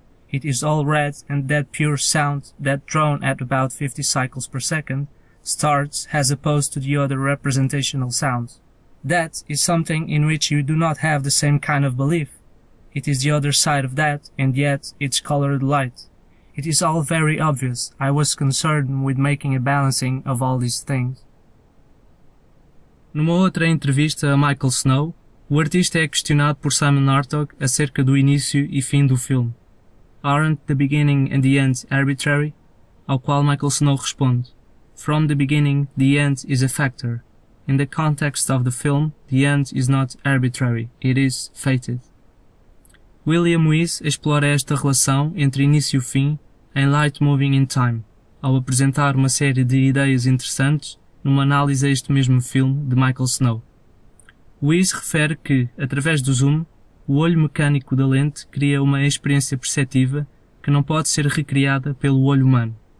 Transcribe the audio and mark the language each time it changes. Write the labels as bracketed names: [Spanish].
[English] It is all red, and that pure sound that drawn at about 50 cycles per second starts as opposed to the other representational sounds. That is something in which you do not have the same kind of belief. It is the other side of that, and yet it's colored light. It is all very obvious. I was concerned with making a balancing of all these things. [Portuguese] Numa outra entrevista a Michael Snow, o artista é questionado por Simon Hartog acerca do início e fim do filme. [English] Aren't the beginning and the end arbitrary? [Portuguese] Ao qual Michael Snow responde, [English] From the beginning, the end is a factor. In the context of the film, the end is not arbitrary, it is fated. [Portuguese] William Weiss explora esta relação entre início e fim em Light Moving in Time, ao apresentar uma série de ideias interessantes numa análise a este mesmo filme de Michael Snow. Weiss refere que, através do zoom, o olho mecânico da lente cria uma experiência perceptiva que não pode ser recriada pelo olho humano.